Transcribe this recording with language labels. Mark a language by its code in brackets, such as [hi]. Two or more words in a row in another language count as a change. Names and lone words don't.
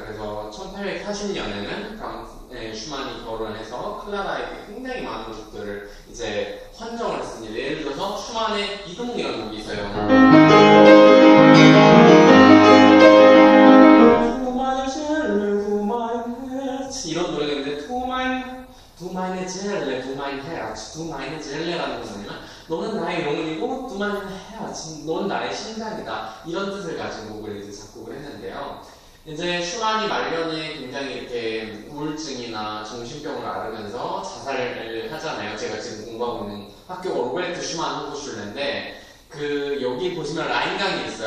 [ko] 그래서 1840년에는 슈만이 결혼해서 클라라에게 굉장히 많은 곡들을 이제 헌정을 했습니다. 예를 들어서 슈만의 이동이라는 곡이 있어요. 이런 노래가 있는데 [de] Du meine Seele, du mein Herz, du meine Seele라는 [ko] 것은 뭐냐면 너는 나의 영혼이고 [de] Du mein Herz, [ko] 넌 나의 심장이다. 이런 뜻을 가진 곡을 이제 작곡을 했는데요. 이제 슈만이 말년에 굉장히 이렇게 우울증이나 정신병을 앓으면서 자살을 하잖아요. 제가 지금 공부하고 있는 학교가 로베르트 슈만 호chschul인데 그 여기 보시면 라인강이 있어요.